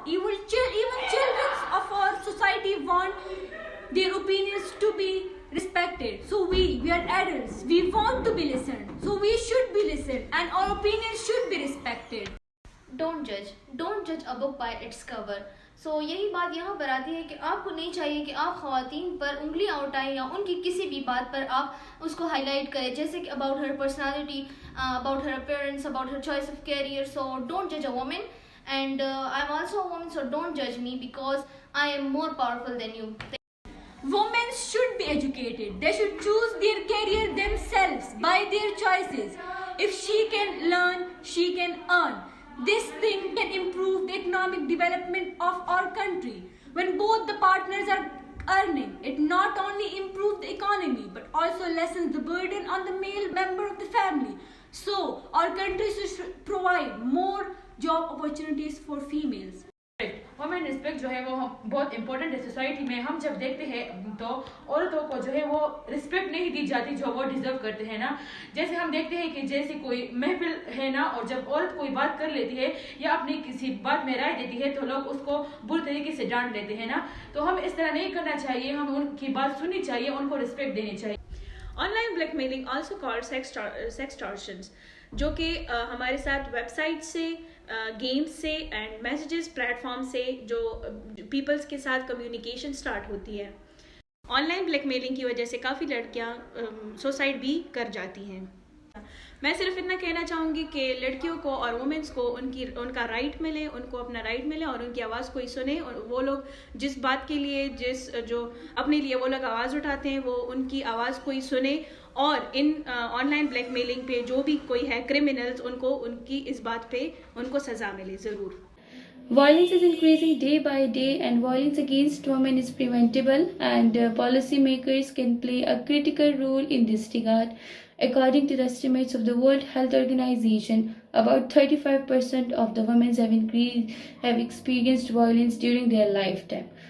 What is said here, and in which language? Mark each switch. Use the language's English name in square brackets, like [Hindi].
[English] Even children of our society want their opinions to be respected. So we are adults. We want to be listened. So we should be listened, and our opinions should be respected. Don't judge a book by its cover. [Hindi] So यही बात यहाँ पर आती है कि आपको नहीं चाहिए कि आप ख़वातीन पर उंगलियाँ उठाएं या उनकी किसी भी बात पर आप उसको हाईलाइट करें, जैसे कि [English] About her personality, about her appearance, about her choice of career. So don't जज a woman, and I am also a woman, so don't जज me because I am more powerful than you. Women should be educated. They should choose their career themselves by their choices. If she can learn, she can earn. This thing can improve the economic development of our country. When both the partners are earning, it not only improves the economy but also lessens the burden on the male member of the family. So, our country should provide more job opportunities for females. [Hindi] Women respect जो है वो बहुत important है society में. हम जब देखते हैं तो औरतों को जो है वो रिस्पेक्ट नहीं दी जाती जो वो डिजर्व करते हैं ना. जैसे हम देखते हैं कि जैसे कोई महफिल है ना, और जब औरत कोई बात कर लेती है या अपनी किसी बात में राय देती है तो लोग उसको बुरी तरीके से डांट लेते हैं ना. तो हम इस तरह नहीं करना चाहिए, हम उनकी बात सुननी चाहिए, उनको रिस्पेक्ट देनी चाहिए. ऑनलाइन ब्लैकमेलिंग [English] also called sextortions, [Hindi] जो कि हमारे साथ वेबसाइट से, गेम्स से एंड मैसेजेस प्लेटफॉर्म से जो पीपल्स के साथ कम्युनिकेशन स्टार्ट होती है. ऑनलाइन ब्लैकमेलिंग की वजह से काफ़ी लड़कियां सुसाइड भी कर जाती हैं. मैं सिर्फ इतना कहना चाहूँगी कि लड़कियों को और वुमेन्स को उनका राइट मिले, उनको अपना राइट मिले और उनकी आवाज़ कोई सुने. और वो लोग जिस बात के लिए जो अपने लिए वो लोग आवाज़ उठाते हैं वो उनकी आवाज़ कोई सुने. और इन ऑनलाइन ब्लैकमेलिंग पे जो भी कोई है क्रिमिनल्स, उनको उनकी इस बात पे उनको सज़ा मिले ज़रूर. [English] Violence is increasing day by day, and violence against women is preventable, and policymakers can play a critical role in this regard. According to the estimates of the World Health Organization, about 35% of the women have experienced violence during their lifetime.